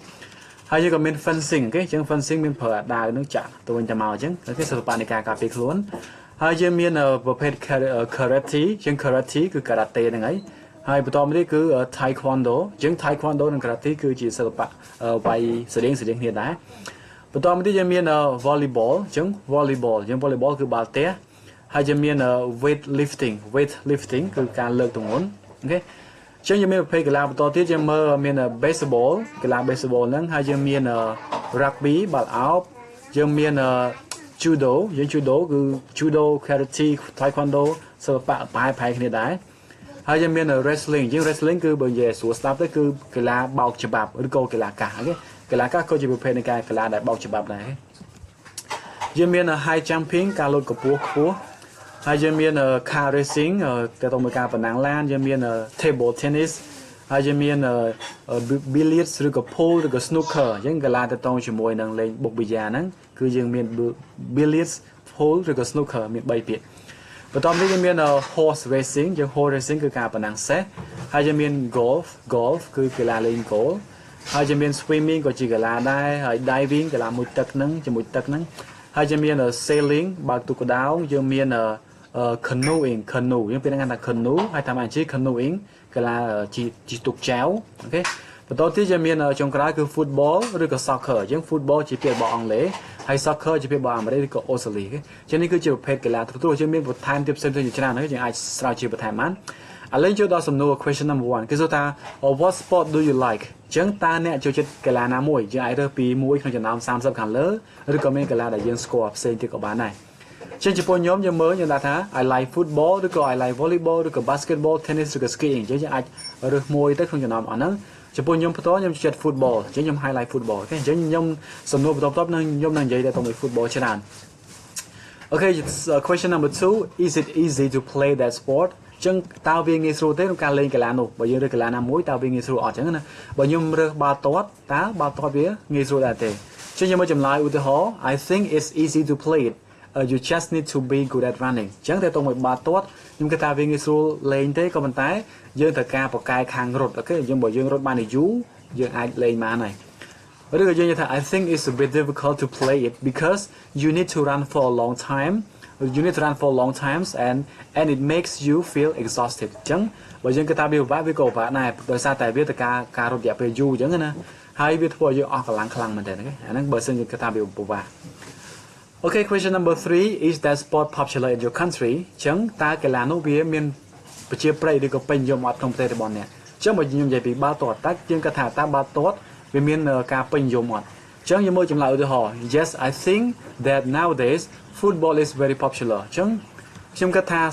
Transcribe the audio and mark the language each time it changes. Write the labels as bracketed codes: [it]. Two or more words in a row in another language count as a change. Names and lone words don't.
[km] ហើយយើងក៏មាន fencing អូខេអញ្ចឹង fencing មានប្រើអាដាវនឹងចាក់ទៅវិញទៅមកអញ្ចឹងអូខេសិល្បៈនៃការការពារខ្លួនហើយយើងមានប្រភេទ karate ជាង karate គឺ karate ហ្នឹងហើយបន្តមកទៀតគឺ taekwondo អញ្ចឹង taekwondo និង karate គឺជាសិល្បៈវាយស្តៀងគ្នាដែរបន្តមកទៀតយើងមាន volleyball អញ្ចឹង volleyball គឺបាល់ទះហើយយើងមាន weight lifting គឺការលើកទម្ងន់អូខេអញ្ចឹងយើងមានប្រភេទកីឡាបន្តទៀតយើងមើលមាន baseball កីឡា baseball ហ្នឹងហើយយើងមាន rugby បាល់ឱបយើងមាន judo គឺ [en] judo karate taekwondo [km] សិល្បៈប្រហែលគ្នាដែរហើយយើងមាន wrestling យើង wrestling គឺបើនិយាយស្រួលស្ដាប់ទៅគឺកីឡាបោកច្បាប់ឬក៏កីឡាកាសអូខេកីឡាកាសក៏ជាប្រភេទនៃការកីឡាដែលបោកច្បាប់ដែរយើងមាន [en] high jumping [km] ការ លោតកម្ពស់ខ្ពស់ហើយយើងមាន [en] car racing [km] ទៅទៅមួយការប្រណាំងឡានយើងមាន [en] table tennis [km] ហើយយើងមាន billiards ឬ ក៏ pool ឬក៏ snooker អញ្ចឹងកីឡាទៅទៅជាមួយនឹងលេងបុកប៊ីយ៉ាហ្នឹងគឺយើងមាន [en] billiards pool [km] ឬក៏ snooker មាន3ពាក្យបន្តមកយើងមាន [en] horse racing [km] យើង [en] horse racing [km] គឺការប្រណាំងសេះហើយយើងមាន golf គឺកីឡាលេងហ្គោលហើយយើងមាន swimming ក៏ជាកីឡាដែរហើយ diving កីឡាមួយទឹកហ្នឹងជាមួយទឹកហ្នឹងហើយយើងមាន sailing បើកទូកក្ដោងយើងមាន canoeing យើងពេលហ្នឹងថា canoe ហើយតាមអាជី canoeing កីឡាជិះទូកចែវអូខេបន្តទៀតយើងមានចុងក្រោយគឺ football ឬក៏ soccer យើង football ជាពាក្យរបស់អង់គ្លេសហើយ soccer ជាពាក្យរបស់អាមេរិកឬក៏អូ ស្ត្រាលីអូខេចឹងនេះគឺជាប្រភេទកីឡាទូទៅយើងមានបន្ថែមទៀតផ្សេងៗជាច្រើនហើយយើងអាចស្រាវជ្រាវបន្ថែមបានឥឡូវចូលដល់សំណួរ question number 1គេសួរថា [en] what sport do you like [km] ចឹងតើអ្នកចូលចិត្តកីឡាណាមួយយើងអាចរើសពីមួយក្នុងចំណោម30ខាងលើឬក៏មានកីឡាដែលយើងស្គាល់ផ្សេងទៀតក៏បានដែរចឹងចំពោះខ្ញុំយើងមើលយើងថា [en] I like football [km] ឬក៏ [en] I like volleyball [km] ឬក៏ [en] basketball tennis [km] ឬក៏ skiing ចឹងយើងអាចរើសមួយទៅក្នុងចំណោមអស់ហ្នឹងចំពោះខ្ញុំផ្ទាល់ខ្ញុំចិត្ត football ចឹងខ្ញុំ [en] highlight football [km] អូខេចឹងខ្ញុំសំណួរបន្ទាប់នឹងខ្ញុំនឹងនិយាយទៅមួយ football ច្រើន [en] Okay question number 2 is it easy to play that sport [km] ចឹងតើវាងាយស្រួលទេក្នុងការលេងកីឡានោះបើយើងរើសកីឡាណាមួយតើវាងាយស្រួលអត់ចឹងណា បើខ្ញុំរើសបាល់ទាត់តើបាល់ទាត់វាងាយស្រួលដែរទេចឹងខ្ញុំមកចម្លើយឧទាហរណ៍ [en] I think it's easy to play it you just need to be good at running [km] ចឹងតែទៅមួយបាល់ទាត់ខ្ញុំគិតថាវាងាយស្រួលលេងទេក៏ប៉ុន្តែយើងត្រូវការប្រកែកខាងរត់អូខេយើងបើយើងរត់បានយូរយើងអាចលេងបានហើយឬក៏យើងនិយាយថា [en] I think it's a bit difficult to play it because you need to run for a long time and it makes you feel exhausted [km] ចឹងបើយើងគិតថាវាពិបាកវាក៏ពិបាកដែរដោយសារតែវាទៅការរត់រយៈពេលយូរចឹងណាហើយវាធ្វើឲ្យយើងអស់កម្លាំងខ្លាំងមែនតើអូខេអាហ្នឹងបើសិនយើងគិតថាវាពិបាក [en] Okay question number 3 is that sport popular in your country [km] ចឹងតើកីឡានោះវាមានប្រជាប្រិយ ឬក៏ពេញនិយមអត់ក្នុងប្រទេសរបស់អ្នកចឹងបើខ្ញុំនិយាយពីបាល់ទាត់តើយើងគិតថាតើបាល់ទាត់វាមានការពេញនិយមអត់ចឹងយើងមើលចម្លើយឧទាហរណ៍ [en] Yes I think that nowadays football is very popular [km] ចឹងខ្ញុំគិតថា